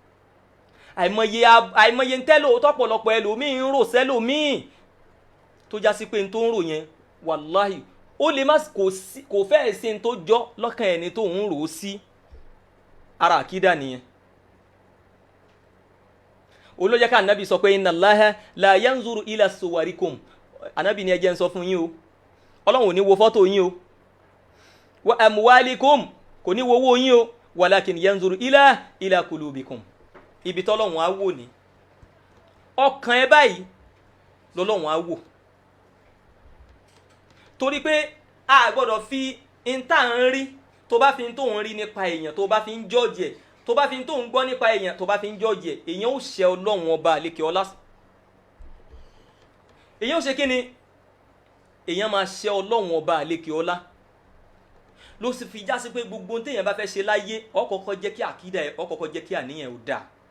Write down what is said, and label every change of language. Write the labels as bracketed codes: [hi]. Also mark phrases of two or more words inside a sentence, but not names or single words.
[yo] Àìmọye ń tẹ́lò tọ́pọ̀lọpọ̀ ẹlòmíì ń rò sẹ́lòmíì tó já sí pé n tó ń rò yẹn wàláhì ó lè má kò fẹ́ẹ̀ sí n tó jọ lọ́kàn ẹni tó ń rò ó sí. Ara àkídà nìyẹn. Olójẹ́ ká Ànábì sọ pé [ar] إن الله لا ينظر إلى صوركم, [yo] Ànábì ni ẹ jẹ́ ń sọ fún yín o, Ọlọ́run ò ní wo fọ́tò yín o, [ar] وأموالكم [yo] kò ní wo owó yín o [ar] ولكن ينظر إلى قلوبكم [yo] ibi tọ́lọ́run á wò ní ọkàn ẹ báyìí lọ́lọ́run á wò torí pé a gbọ́dọ̀ fi ìta ń rí tó bá fi tó ń rí nípa èèyàn tó bá fi ń jọ́ọ̀jì ẹ̀ tó bá fi tó ń gbọ́ nípa èèyàn tó bá fi ń jọ́ọ̀jì ẹ̀ èèyàn ó ṣe ọlọ́run ọba àlékè ọlá èèyàn ó ṣe kí ni èèyàn máa ṣe ọlọ́run ọba àlékè ọlá ló sì fi já sí pé gbogbo ohun téèyàn bá fẹ́ ṣe láyé ó kọ́kọ́ jẹ́ kí àkídà ẹ̀ ó kọ́kọ́ jẹ́ kí àníyàn ẹ̀ ó dáa